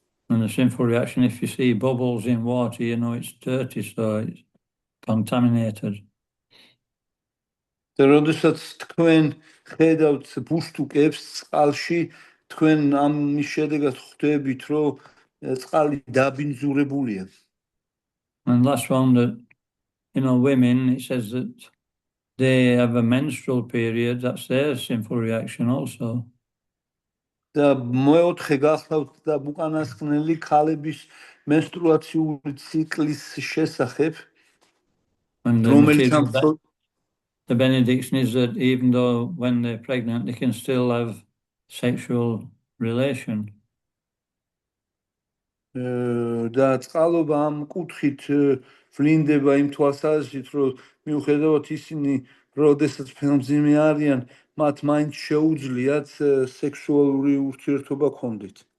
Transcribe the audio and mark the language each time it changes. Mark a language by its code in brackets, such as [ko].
[en] And the sinful reaction, if you see bubbles in water, you know it's dirty, so it's contaminated. [ka] და როდესაც თქვენ ხედავთ ბუშტუკებს წყალში, თქვენ ამის შედეგად ხვდებით, რომ წყალი დაბინძურებულია. [en] And last one, that, you know, women, it says that they have a menstrual period, that's their sinful reaction also. [ka] და მეოთხე გახლავთ და უკანასკნელი ქალების მენსტრუაციული ციკლის შესახებ, [en] And [ka] რომელიც [en] the benediction is that even though when they're pregnant, they can still have sexual relation. [ka] და წყალობა ამ კუთხით ვლინდება იმ თვალსაზრისით, რომ მიუხედავად ისინი, როდესაც ფეხმძიმე არიან, მათ მაინც შეუძლიათ სექსუალური ურთიერთობა ქონდეთ.